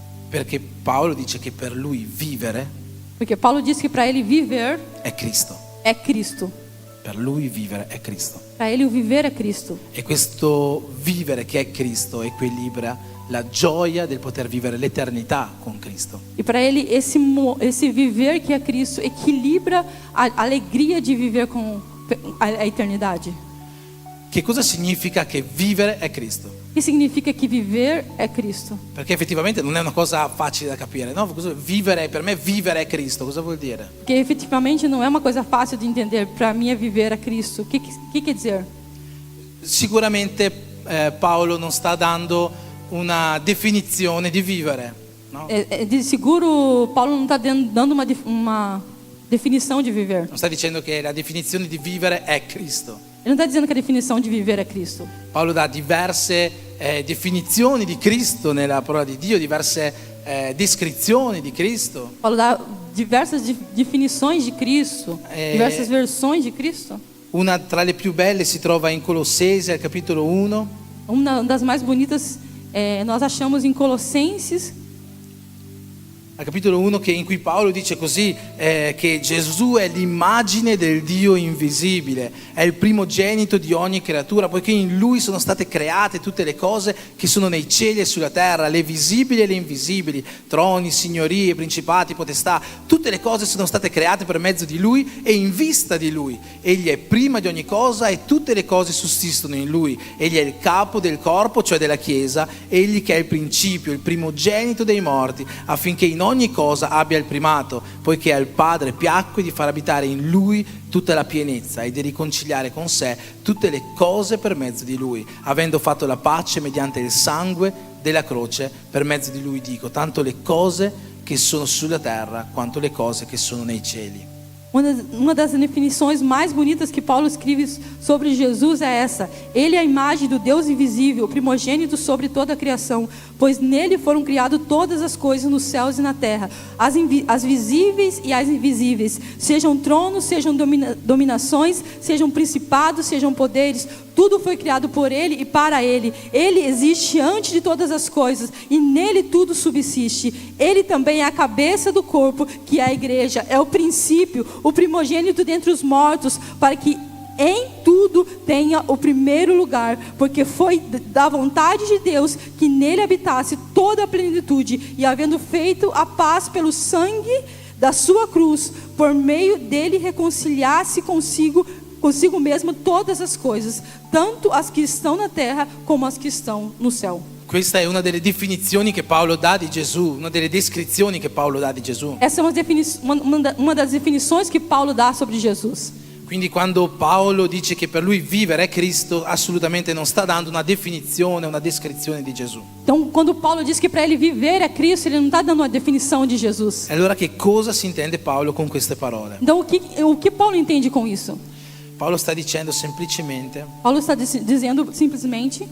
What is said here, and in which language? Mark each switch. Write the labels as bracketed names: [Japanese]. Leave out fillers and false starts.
[Italian] Perché Paolo dice che per lui vivere [Portuguese] Porque Paulo diz que para ele viver [Italian] è Cristo. [Portuguese] é Cristo. [Italian] Per lui vivere è Cristo. [Portuguese] Para ele o viver é Cristo. [Italian] E questo vivere che è Cristo equilibra la gioia del poter vivere l'eternità con Cristo. [Portuguese] E para ele esse viver que é Cristo equilibra a alegria de viver com a eternidade. [Italian] Che cosa significa che vivere è Cristo? [Portuguese] Que significa que viver é Cristo. [Italian] Perché effettivamente non è una cosa facile da capire, no? Vivere, per me vivere è Cristo, cosa vuol dire? [Portuguese] Porque efetivamente não é uma coisa fácil de entender. Para mim é viver a Cristo. O que quer dizer? [Italian] Sicuramente Paolo non sta dando una definizione di vivere, no? [Portuguese] De seguro, Paulo não está dando uma definição de viver. [Italian] Non sta dicendo che la definizione di vivere è Cristo. [Portuguese] Ele não está dizendo que a definição de viver é Cristo. [Italian] Paolo dà diverse definizioni di Cristo nella parola di Dio, diverse descrizioni di Cristo. [Portuguese] Paulo dá diversas definições de Cristo, diversas versões de Cristo. [Italian] Una tra le più belle si trova in Colossesi al capitolo 1. [Portuguese] Uma das mais bonitas nós achamos em Colossenses, [Italian] al capitolo 1 in cui Paolo dice così, che Gesù è l'immagine del Dio invisibile, è il primogenito di ogni creatura, poiché in Lui sono state create tutte le cose che sono nei cieli e sulla terra, le visibili e le invisibili, troni, signorie, principati, potestà, tutte le cose sono state create per mezzo di Lui e in vista di Lui. Egli è prima di ogni cosa e tutte le cose sussistono in Lui. Egli è il capo del corpo, cioè della Chiesa, egli che è il principio, il primogenito dei morti, affinché in ogni cosa abbia il primato, poiché al Padre piacque di far abitare in Lui tutta la pienezza e di riconciliare con sé tutte le cose per mezzo di Lui, avendo fatto la pace mediante il sangue della croce. Per mezzo di Lui dico, tanto le cose che sono sulla terra quanto le cose che sono nei cieli. [Portuguese] Uma das definições mais bonitas que Paulo escreve sobre Jesus é essa: Ele é a imagem do Deus invisível, o primogênito sobre toda a criação, pois nele foram criadas todas as coisas nos céus e na terra, as visíveis e as invisíveis, sejam tronos, sejam dominações, sejam principados, sejam poderes. Tudo foi criado por Ele e para Ele. Ele existe antes de todas as coisas e nele tudo subsiste. Ele também é a cabeça do corpo, que é a igreja. É o princípio, o primogênito dentre os mortos, para que em tudo tenha o primeiro lugar, porque foi da vontade de Deus que nele habitasse toda a plenitude, e havendo feito a paz pelo sangue da sua cruz, por meio dele reconciliasse consigo mesmo todas as coisas, tanto as que estão na terra como as que estão no céu. [Italian] Questa è una delle definizioni che Paolo dà di Gesù, una delle descrizioni che Paolo dà di Gesù. [Portuguese] Essa é uma das definições que Paulo dá sobre Jesus. [Italian] Quindi quando Paolo dice che per lui vivere è Cristo, assolutamente non sta dando una definizione, una descrizione di Gesù. [Portuguese] Então, quando Paulo diz que para ele viver é Cristo, ele não está dando uma definição de Jesus. [Italian] E allora che cosa si intende Paolo con queste parole? [Portuguese] Então, o que Paulo entende com isso? [Italian] Paolo sta dicendo semplicemente, [Portuguese] Paulo está dizendo simplesmente,